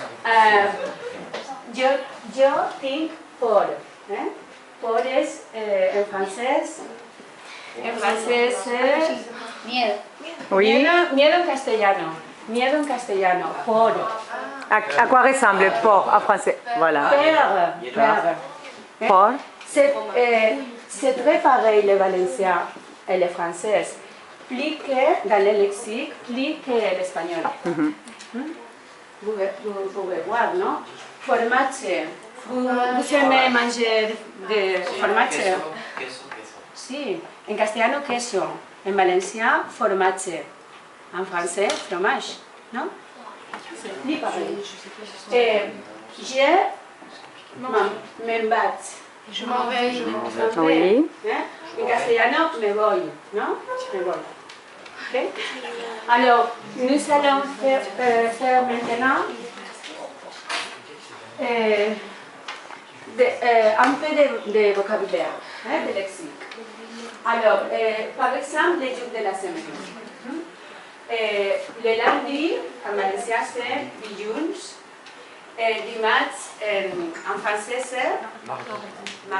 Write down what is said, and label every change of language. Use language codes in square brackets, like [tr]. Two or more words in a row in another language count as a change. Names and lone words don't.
[ca] Jo tinc por. Por és en francès. En francès és... [es] Miedo. [fr] Oui. [es] Miedo en castellano. Miedo en castellano. Por. [fr] À quoi ressemble por en français? Voilà. Peur. [ca] Por. [fr] C'est très pareil le valencien et le français. Plus que dans le lexique, plus que l'espagnol. Vous pouvez voir, non? Formatge. Vous aimez manger de formatge? [es] Sí, en castellano queso, [ca] en valencià formatge, [fr] en français fromage, non? C'est plus pareil. [ca] Me'n vaig. [fr] Je m'en vais. Oui. [es] En castellano me voy, ¿no? Me voy. ¿Okay? [fr] Alors, nous allons faire maintenant un peu de vocabulaire, de lexique. Alors, par exemple, les jours de la semaine. Le lundi, [ca] en valencià [fr] c'est dilluns. [ca] Dimarts, en francès c'est